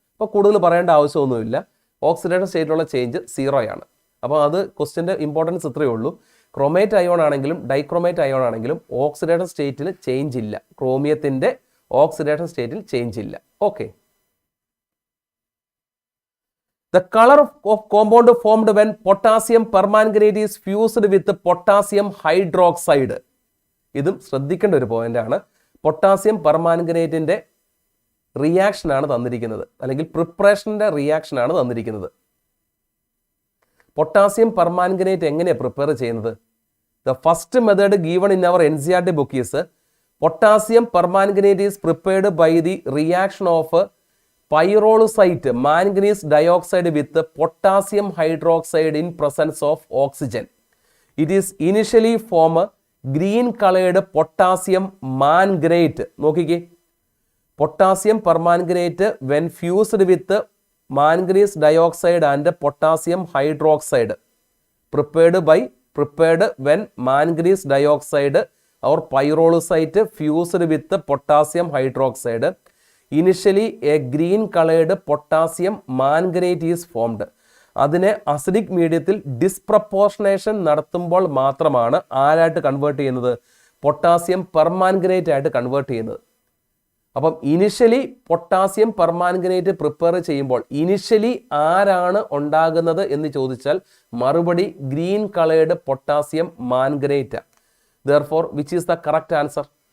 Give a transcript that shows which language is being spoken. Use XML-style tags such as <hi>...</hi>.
<ml>അപ്പോൾ കൂടുതൽ പറയേണ്ട ആവശ്യമൊന്നുമില്ല. ഓക്സിഡേഷൻ സ്റ്റേറ്റിലുള്ള ചേഞ്ച് 0 ആണ്. അപ്പോൾ അത് ക്വസ്റ്റ്യൻ്റെ ഇമ്പോർട്ടൻസ് ഇത്രയേ ഉള്ളൂ. ക്രോമേറ്റ് അയോൺ ആണെങ്കിലും ഡൈക്രോമേറ്റ് അയോൺ ആണെങ്കിലും ഓക്സിഡേഷൻ സ്റ്റേറ്റിൽ ചേഞ്ച് ഇല്ല, ക്രോമിയത്തിന്റെ ഓക്സിഡേഷൻ സ്റ്റേറ്റിൽ ചേഞ്ച് ഇല്ല. Okay.</ml> <en>The color of compound formed when potassium permanganate is fused with potassium hydroxide.</en> <ml>ഇതും ശ്രദ്ധിക്കേണ്ട ഒരു പോയിന്റ് ആണ്. പൊട്ടാസ്യം പെർമാംഗനേറ്റിന്റെ റിയാക്ഷൻ ആണ് തന്നിരിക്കുന്നത്, അല്ലെങ്കിൽ പ്രിപ്പറേഷന്റെ റിയാക്ഷൻ ആണ് തന്നിരിക്കുന്നത്. പൊട്ടാസ്യം പെർമാംഗനേറ്റ് എങ്ങനെയാണ് പ്രിപ്പയർ ചെയ്യുന്നത്?</ml> <en>The first method given in our NCERT book is potassium permanganate is prepared by the reaction of pyrolusite manganese dioxide with potassium hydroxide in presence of oxygen. It is initially form green colored potassium manganate.</en> <ml>നോക്കിക്കേ,</ml> <en>potassium permanganate when fused with manganese dioxide and potassium hydroxide prepared when manganese dioxide or pyrolusite fused with potassium hydroxide. Initially a green colored potassium manganate is formed.</en> <ml>അതിനെ acidic മീഡിയത്തിൽ disproportionation നടത്തുമ്പോൾ മാത്രമാണ് ആരായിട്ട് convert ചെയ്യുന്നത്? Potassium permanganate ആയിട്ട് convert ചെയ്യുന്നത്. അപ്പം initially potassium permanganate prepare ചെയ്യുമ്പോൾ initially ആരാണ് ഉണ്ടാകുന്നത് എന്ന് ചോദിച്ചാൽ മറുപടി green coloured potassium manganate.</ml> <en>Therefore which is the correct answer?</en>